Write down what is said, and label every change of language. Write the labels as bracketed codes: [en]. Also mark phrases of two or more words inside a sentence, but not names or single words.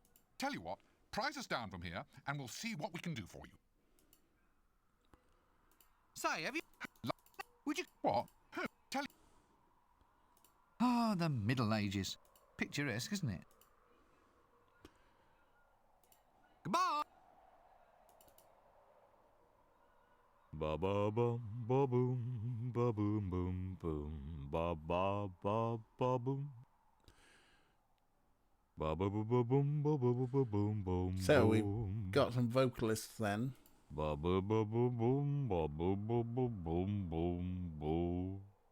[en] Tell you what, prize us down from here and we'll see what we can do for you. Say, have you... Would you... What? Oh, tell you... Oh, the Middle Ages. Picturesque, isn't it? Goodbye! Ba ba bum ba boom ba boom boom boom ba ba ba ba boom ba ba ba ba boom ba ba ba ba boom boom. So we've got some vocalists then. Ba ba ba ba boom ba ba ba ba boom boom boom.